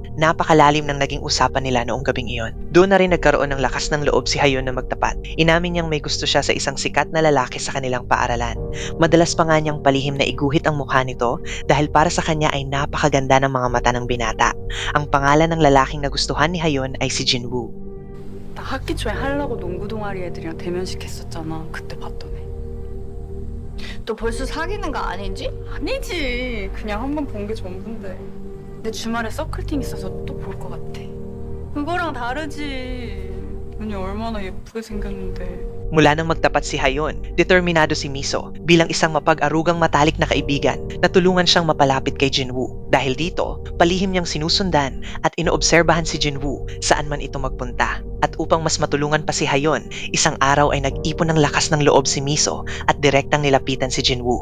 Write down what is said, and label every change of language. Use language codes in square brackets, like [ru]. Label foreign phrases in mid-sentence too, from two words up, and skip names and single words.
[tl] Napakalalim ng naging usapan nila noong gabing iyon. Doon na rin nagkaroon ng lakas ng loob si Hayon na magtapat. Inamin niyang may gusto siya sa isang sikat na lalaki sa kanilang paaralan. Madalas pa nga niyang palihim na iguhit ang mukha nito dahil para sa kanya ay napakaganda ng mga mata ng binata. Ang pangalan ng lalaking nagustuhan ni Hayon ay si Jinwoo. [ko] 나 학기 초에 하려고 농구 동아리 애들이랑 대면식 했었잖아. 그때 봤던 애. 너 벌써 사귀는 거 아니지? 아니지. 그냥 한 번 본 게 전부인데. 내 주말에 서클팅 있어서 또 볼 것 같아. 그거랑 다르지. 눈이 얼마나 예쁘게 생겼는데. [tl] Mula nang magtapat si Hayon, determinado si Miso bilang isang mapag-arugang matalik na kaibigan na tulungan siyang mapalapit kay Jinwoo. Dahil dito, palihim niyang sinusundan at inoobserbahan si Jinwoo saan man ito magpunta. At upang mas matulungan pa si Hayon, isang araw ay nag-ipon ng lakas ng loob si Miso at direktang nilapitan si Jinwoo.